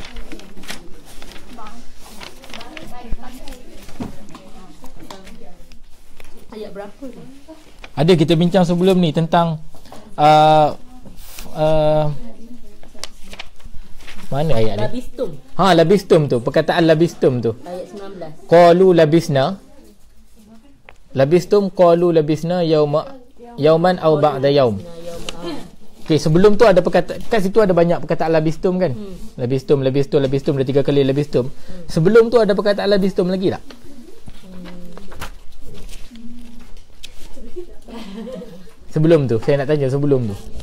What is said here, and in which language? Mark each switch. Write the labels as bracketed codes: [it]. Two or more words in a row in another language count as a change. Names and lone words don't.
[ms] Ayat berapa tu? Ada kita bincang sebelum ni tentang mana ayat ni? Labistum tu, perkataan labistum tu. Ayat 19. [ar] قالوا لبثنا. لبثتم قالوا لبثنا يوما أو بعض يوم. [ms] Okey, sebelum tu ada perkataan, kat situ ada banyak perkataan labistum kan? Labistum dah 3 kali labistum. Sebelum tu ada perkataan labistum lagi tak? Sebelum tu, saya nak tanya sebelum tu.